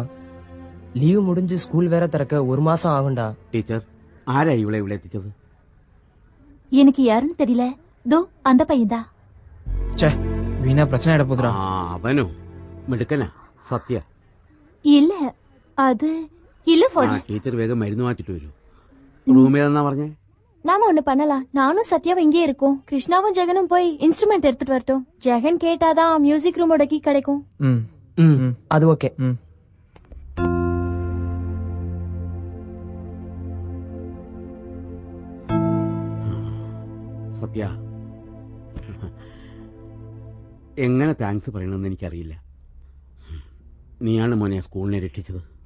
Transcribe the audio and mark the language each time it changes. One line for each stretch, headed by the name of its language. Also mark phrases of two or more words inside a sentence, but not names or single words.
Tamil: லீவு முடிஞ்சு ஸ்கூல் வேற திறக்க 1 மாசம் ஆகும்டா. டீச்சர் ஆரா இவ்வளவு விளையாட்டுச்சது? எனக்கு யாருன்னு தெரியல. தோ அந்த பையன்தா. வீணா பிரச்சனை ஆயிட போதுடா. அவனும் மிடுக்கன சத்யா. இல்ல, அது இல்ல ആ ஃபாதர்,
Malayalam: ടീച്ചർ വേഗം മരുന്ന് മാറ്റിട്ട് വരൂ. റൂം ഏതെന്നാ പറഞ്ഞേ?
Tamil: நாம ஒண்ணு பண்ணலாம். நானும் சத்யாவும் இங்கே இருக்கோம். கிருஷ்ணாவும் ஜெகனும் போய் இன்ஸ்ட்ருமெண்ட் எடுத்துட்டு வரட்டும். ஜெகன் கேட்டாதான்
English: music room
Tamil: கீ கிடைக்கும். ம் ம் அது ஓகே. ம்
Malayalam: സത്യ, എങ്ങനെ താങ്ക്സ് പറയണമെന്ന് എനിക്കറിയില്ല. നീയാണ് മോനെ സ്കൂളിനെ രക്ഷിച്ചത്.